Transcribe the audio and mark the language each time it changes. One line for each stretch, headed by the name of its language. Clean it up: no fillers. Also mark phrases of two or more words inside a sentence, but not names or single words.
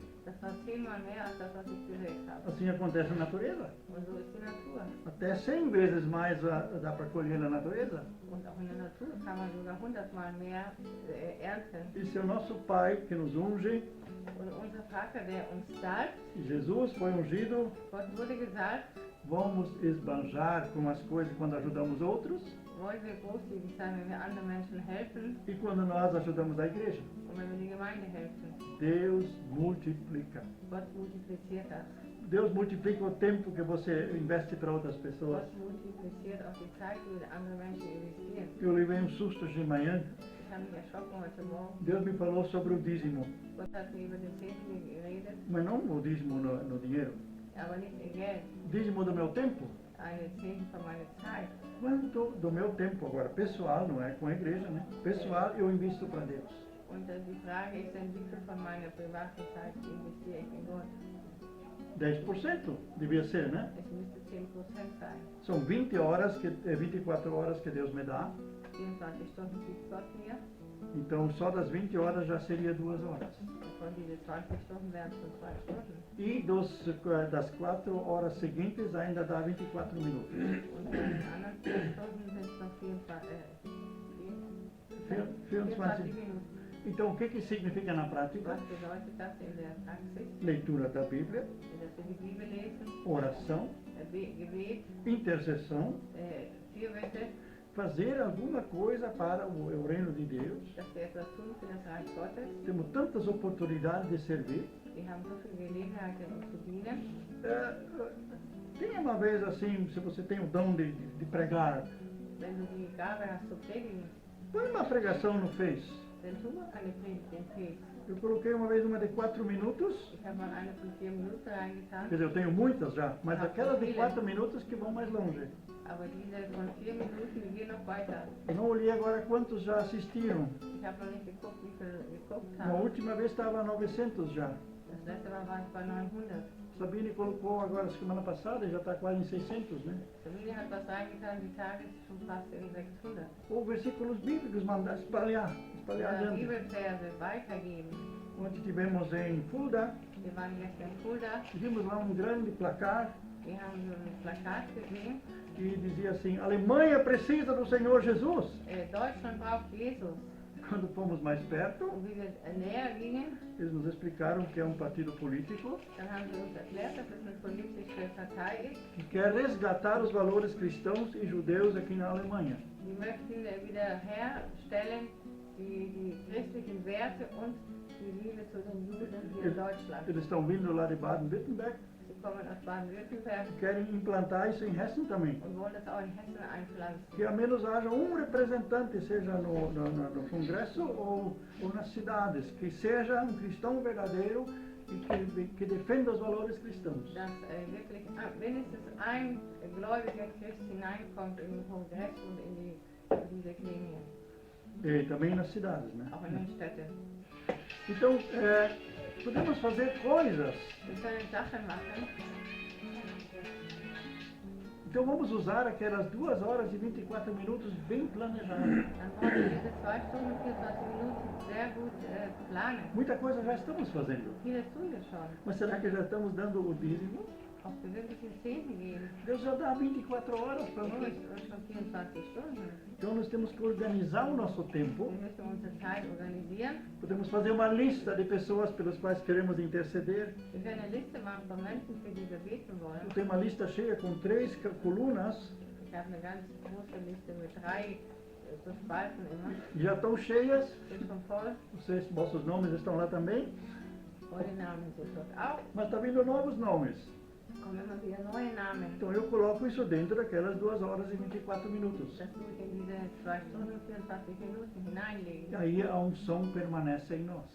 German: Das war 10-mal mehr als das, was ich gesät habe.
Portuguese: Assim acontece na natureza.
German: Und so ist die Natur.
Portuguese: Até 100 vezes mais dá para colher na natureza.
German: Und auch in der Natur kann man sogar 100-mal mehr ernten.
Portuguese: E se o nosso Pai que nos unge,
German: Und unser Vater, der uns salbt,
Portuguese: Jesus foi ungido,
German: Gott wurde gesalbt,
Portuguese: vamos esbanjar com as coisas quando ajudamos outros
German: wollen wir großzügig sein, wenn wir anderen Menschen helfen
Portuguese: e quando nós ajudamos a igreja.
German: und wenn wir die Gemeinde helfen.
Portuguese: Deus multiplica.
German: Gott multipliziert das.
Portuguese: Deus multiplica o tempo que você investe para outras pessoas.
German: Gott multipliziert auch die Zeit, die andere Menschen investieren.
Portuguese: Eu levei um susto de manhã.
German: Ich habe mich erschrocken heute Morgen.
Portuguese: Deus me falou sobre o dízimo,
German: Gott hat mir über den Zehnten geredet,
Portuguese: mas não o dízimo no dinheiro.
German: aber nicht in Geld.
Portuguese: Dízimo do meu tempo.
German: Eine Zehnten von meiner Zeit.
Portuguese: Quanto do meu tempo agora, pessoal, não é com a igreja, né? Pessoal, eu invisto para Deus.
German: Und die Frage ist dann, wie viel von meiner privaten Zeit investiere ich in Gott?
Portuguese: 10% devia ser, né?
German: Es müsste 10% sein.
Portuguese: São 20 horas, 24 horas que Deus me dá.
German: 24 Stunden gibt Gott mir.
Portuguese: Então, só das 20 horas já seria 2 horas.
German: Von diesen 20 Stunden wären es schon 2 Stunden.
Portuguese: E das 4 horas seguintes ainda dá 24 minutos.
German: Und bei den anderen 4 Stunden sind es noch 24 Minuten.
Portuguese: Então, o que significa na prática?
German: Was bedeutet das in der Praxis?
Portuguese: Leitura da Bíblia,
German: Dass wir die Bibel lesen,
Portuguese: oração,
German: Gebet,
Portuguese: intercessão,
German: Fürbitte,
Portuguese: fazer alguma coisa para o reino de Deus.
German: dass wir etwas tun für das Reich Gottes.
Portuguese: Temos tantas oportunidades de servir.
German: Wir haben so viele Gelegenheiten, uns zu dienen.
Portuguese: Tem uma vez assim, se você tem o dom de pregar,
German: Wenn du die Gabe hast zu predigen,
Portuguese: põe uma pregação no Face.
German: dann tu eine Predigt im Fest.
Portuguese: Eu coloquei uma vez uma de 4 minutos,
German: Ich habe mal eine von 4 Minuten
Portuguese: quer
German: reingetan,
Portuguese: dizer, eu tenho muitas já, mas aquelas de 4 minutos que vão mais longe.
German: aber diese von 4 Minuten, die gehen noch weiter.
Portuguese: Eu não olhei agora quantos já assistiram.
German: Ich habe noch nicht geguckt, wie viele geguckt
Portuguese: Na
German: haben.
Portuguese: última vez estava 900 já.
German: Das letzte Mal war ich bei 900.
Portuguese: Sabine colocou agora semana passada e já está quase em 600, né?
German: Sabine hat was reingetan, die Tage ist schon fast in 600.
Portuguese: Ou versículos bíblicos, mandar espalhar adiante.
German: Bibelverse weitergeben.
Portuguese: Ontem tivemos em Fulda,
German: Wir waren gestern in Fulda,
Portuguese: vimos lá um grande placar
German: wir haben so ein Plakat gesehen.
Portuguese: que dizia assim, Alemanha precisa do Senhor Jesus.
German: Deutschland braucht Jesus.
Portuguese: Quando fomos mais perto,
German: Und wie wir näher gingen,
Portuguese: eles nos explicaram que é um partido político
German: dann haben sie uns erklärt, dass es eine politische Partei ist.
Portuguese: que quer resgatar os valores cristãos e judeus aqui na Alemanha.
German: Die möchten wieder herstellen die christlichen Werte und die Liebe zu den Juden hier in Deutschland.
Portuguese: Eles estão vindo lá de Baden-Württemberg
German: Sie kommen aus Baden-Württemberg
Portuguese: e querem implantar isso em Hessen também.
German: und wollen das auch in Hessen einpflanzen.
Portuguese: Que ao menos haja um representante, seja no Congresso ou nas cidades, que seja um cristão verdadeiro e que defenda os valores cristãos.
German: Dass wirklich mindestens ein gläubiger Christ hineinkommt in den Kongress und in diese Gremien,
Portuguese: E também nas cidades, né?
German: auch in den Städten.
Portuguese: Então, podemos fazer coisas.
German: Wir können Sachen machen.
Portuguese: Então vamos usar aquelas 2 horas e 24 minutos bem planejadas.
German: Dann brauchen wir diese 2 Stunden und 24 Minuten sehr gut planen.
Portuguese: Muita coisa já estamos fazendo.
German: Vieles tun wir schon.
Portuguese: Mas será que já estamos dando o dízimo?
German: Ob wir wirklich den Zehnten geben.
Portuguese: Deus já dá 24 horas para
German: Er
Portuguese: nós.
German: gibt uns schon 24 Stunden.
Portuguese: Então nós temos que organizar o nosso tempo.
German: Wir müssen unsere Zeit organisieren.
Portuguese: Podemos fazer uma lista de pessoas pelas quais queremos interceder.
German: Wir können eine Liste machen von Menschen, für die wir beten wollen.
Portuguese: Eu tenho uma lista cheia com 3 colunas.
German: Ich habe eine ganz große Liste mit 3 so Spalten immer.
Portuguese: Já estão cheias.
German: Sind schon voll.
Portuguese: Vossos nomes estão lá também.
German: Eure Namen sind dort auch.
Portuguese: Mas está vindo novos nomes.
German: Kommen immer wieder neue Namen.
Portuguese: Então eu coloco isso dentro daquelas 2 horas e 24 minutos.
German: Das tue ich in diese 2 Stunden und 24 Minuten hineinlegen.
Portuguese: E aí a unção permanece em nós.